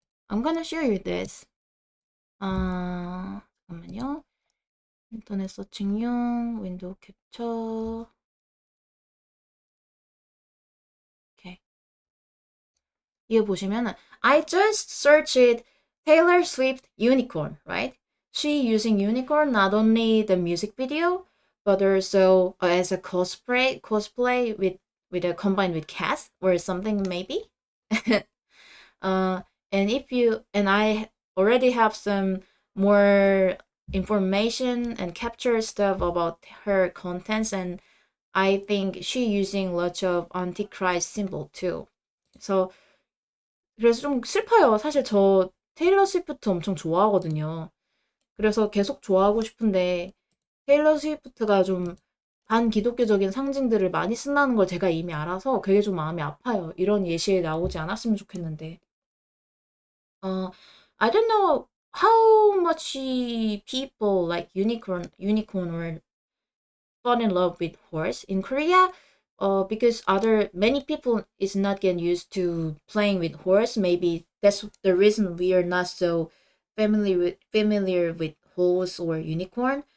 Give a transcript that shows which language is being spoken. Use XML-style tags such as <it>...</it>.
<en>I'm gonna show you this.</en> <ko>잠깐만요. 인터넷 서칭용 윈도우 캡처. 오케이. 이거 보시면은</ko> <en>I just searched Taylor Swift unicorn, right? She using unicorn not only the music video but also as a cosplay with a combined with cats or something maybe. uh, and if you and I already have some more information and capture stuff about her contents, and I think she using lots of antichrist symbol too.</en> <ko>So 그래서 좀 슬퍼요. 사실 저 테일러 스위프트 엄청 좋아하거든요. 그래서 계속 좋아하고 싶은데 테일러 스위프트가 좀 반기독교적인 상징들을 많이 쓴다는 걸 제가 이미 알아서 그게 좀 마음이 아파요. 이런 예시에 나오지 않았으면 좋겠는데.</ko> <en>어, I don't know how much people like unicorn or fall in love with horse in Korea. Because other many people is not getting used to playing with horse. Maybe that's the reason we are not so familiar with horse or unicorn.</en>